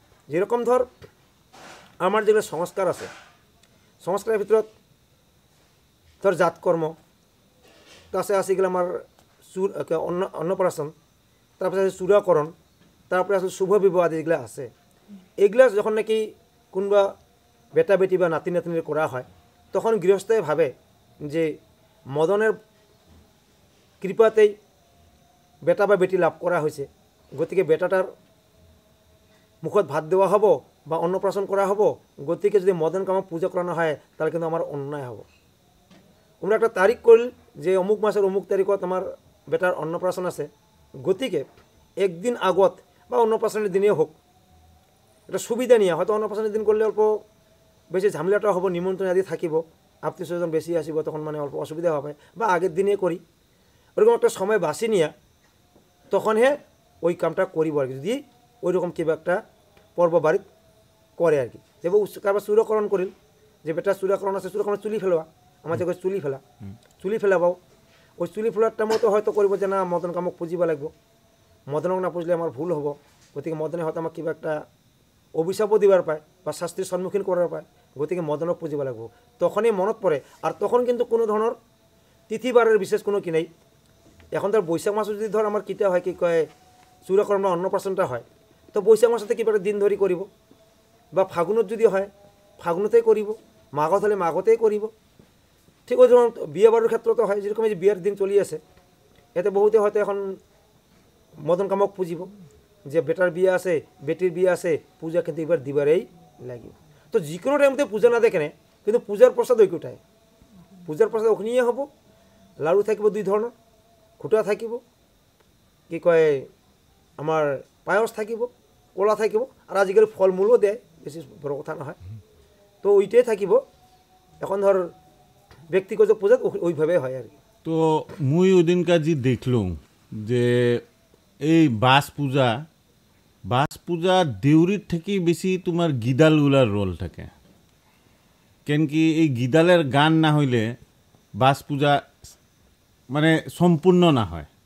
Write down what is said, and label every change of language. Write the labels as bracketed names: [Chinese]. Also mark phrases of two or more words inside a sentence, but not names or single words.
[Rangpuri] যেরকম ধর আমার যেগুলো সংস্কার আছে, সংস্কারের ভিতৰত ধর জাতকর্ম, তাছে আছে এগুলো আমার অন্নপ্রাশন, তারপরে আছে চূড়াকরণ, তারপরে আছে শুভ বিবাহ আদি যেগুলো আছে। এগুলা যখন নাকি কোনবা বেটা বেটি বা নাতি নাতনির করা হয়, তখন গৃহস্থই ভাবে যে মদনের কৃপাতেই বেটা বা বেটি লাভ করা হয়েছে, গতিকে বেটাটার মুখত ভাত দেওয়া হব বা অন্নপ্রাশন করা হব, গতিকে যদি মদন কামক পূজা করানো হয় তাহলে কিন্তু আমার অন্যায় হব। তোমরা একটা তারিখ করল যে অমুক মাসের অমুক তারিখত আমার বেটার অন্নপ্রাশন আছে, গতিকে একদিন আগত বা অন্নপ্রাশনের দিনে হোক, এটা সুবিধা নিয়ে হয়তো অন্নপ্রাশনের দিন করলে অল্প বেশি ঝামেলাটা হব, নিমন্ত্রণ আদি থাকিব, আত্মীয় স্বজন বেশি আসিব, তখন মানে অল্প অসুবিধা হবে, বা আগের দিনে করি, ওরকম একটা সময় বাছি নিয়ে তখন ওই কামটা করিব আর কি। যদি ওইরকম কিবা একটা পর্ব বাড়িত করে আর কি, যে কারবার চূড়াকরণ করিল, যে বেটা চূড়াকরণ আছে, চূড়াকরণ চুলি ফেলোয়া, আমার যে চুলি ফেলাবাও, ওই চুলি ফেলারটা মতো হয়তো করব যে না মদন কামক পুজিব লাগব, মদনক না পুজলে আমার ভুল হব, গতিকে মদনে হয়তো আমার কিবা একটা অভিশাপও দিবার পায় বা শাস্তির সম্মুখীন করার পায়, গতিকে মদনক পুজিব লাগব। তখনই মনত পড়ে। আর তখন কিন্তু কোনো ধরনের তিথিবারের বিশেষ কোনো কি নেই। এখন ধর বৈশাখ মাসে যদি ধর আমার কিতা হয় কি কয় চূড়াকরণ বা অন্নপ্রাশনটা হয়, তো বৈশাখ মাসতে কিবা দিন ধরি করিব, বা ফাগুনত যদি হয় ফাগুনতেই করিব, মাঘত হলে মাঘতেই করিব। ঠিক ওই ধরুন বিয়ে বাড়ির ক্ষেত্রতো হয়, যেরকম এই যে বিয়ের দিন চলি আছে, এতে বহুতে হয়তো এখন মদন কামক পুজিব, যে বেটার বিয়ে আছে বেটির বিয়ে আছে, পূজা কিন্তু এবার দিবারেই লাগিব। তো যে কোনো টাইমতে পূজা না দেখে কিন্তু পূজার প্রসাদ ওইটাই, পূজার প্রসাদ ওখানেই হব। লাড়ু থাকিব 2 ধরনের, খুটা থাকিব, কি কয় আমার পায়স থাকিব, কলা থাকিব, আর আজিকালি ফলমূলও দেয়, বেশি বড় কথা নহয়। তো ওইটাই থাকিব। এখন ধর ব্যক্তিগত পূজা ওইভাবে হয় আর কি। তো মুই ওদিনকা যে দেখলুম যে এই বাস পূজা দেউরির থেকে বেশি তোমার গিদালগুলার রোল থাকে, কেন কি এই গিদালের গান না হইলে বাস পূজা মানে সম্পূর্ণ না হয়।